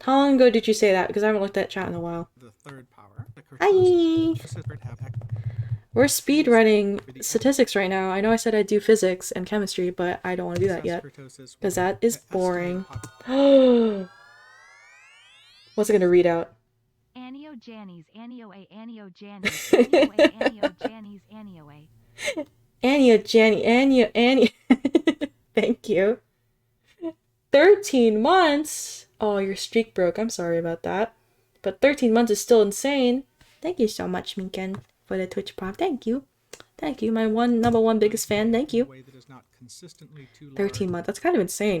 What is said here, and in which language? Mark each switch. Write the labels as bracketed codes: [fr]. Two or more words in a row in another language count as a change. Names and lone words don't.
[en] How long ago did you say that? Because I haven't looked at chat in a while. The third power. Hi! We're speed running statistics right now. I know I said I'd do physics and chemistry, but I don't want to do that yet. Because that is boring. What's it gonna read out? Anio Jannies, Anio A, Anio Jannies, Anio A, Anio Jannies, Anio A. Anio, Janny, Annie. Thank you. 13 months? Oh, your streak broke. I'm sorry about that. But 13 months is still insane. Thank you so much, Minken, for the Twitch prompt. Thank you. Thank you, my number one biggest fan. Thank you. 13 months. That's kind of insane.